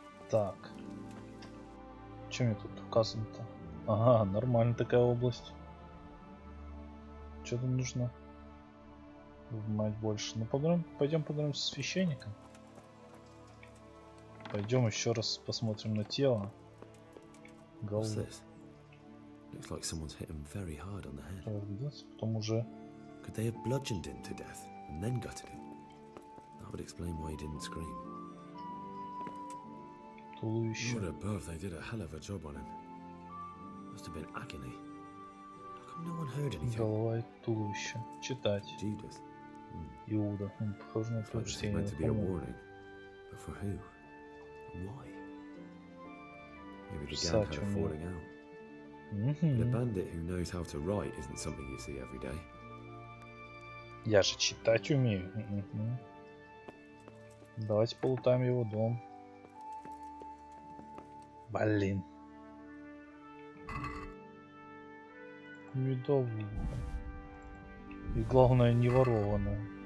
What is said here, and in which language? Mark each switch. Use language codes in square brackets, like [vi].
[ru] Так. Что мне тут указано-то? Ага, нормально такая область. Что там нужно? Внимать больше. Ну, пойдем поговорим со священником. Пойдем еще раз посмотрим на тело. [en] What's [ru] Голову. [en] this? Looks like someone's hit him very hard on the head. [ru] Потом уже... [en] Could they have bludgeoned him to death and then gutted him? That would explain why he didn't scream. [ru] Туловище. [en] Lord above, they did a hell of a job on him. Must have been agony. How come no one heard anything? [ru] Голова и туловище. Читать. [en] Judas. [ru] Иуда. Похоже на [en] It's like this is [ru] прочтение. [en] meant to be a warning. But for who? And why? Maybe the gang had a falling out. But a bandit who knows how to write isn't something you see every day. [ru] Я же читать умею. Давайте полутаем его дом. Блин. Медовый. И главное, не ворованное.